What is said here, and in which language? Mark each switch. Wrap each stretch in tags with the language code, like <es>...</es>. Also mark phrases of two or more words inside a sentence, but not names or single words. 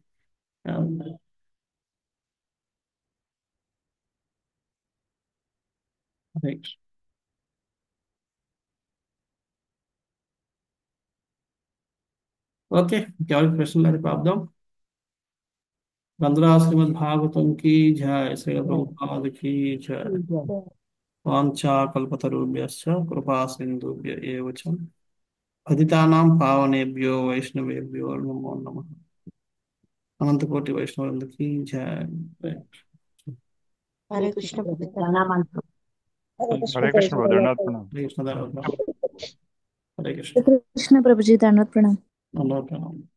<te>హరే కృష్ణ. ఓకే, ఇంకెవరికి ప్రశ్నలు అది ప్రాబ్లం.</te> <hi>బంద్రా శ్రీమద్ భాగవతం की जय, श्री प्रभुपाद की जय.</hi> <sa>वाञ्छा कल्पतरुभ्यश्च कृपा सिन्धुभ्य एव च पतितानां पावनेभ्यो वैष्णवेभ्यो नमो नमः.</sa> <hi>अनंत कोटि वैष्णववृंद की जय.</hi> <te>హరే కృష్ణ ప్రభుజీ. హరే కృష్ణ బ్రో, దండాలు ప్రణామం.</te> <hi>हरे कृष्ण. हरे कृष्ण.</hi> <te>కృష్ణ ప్రభుజీ, ధన్యవాద ప్రణాం. ధన్యవాదాలు.</te>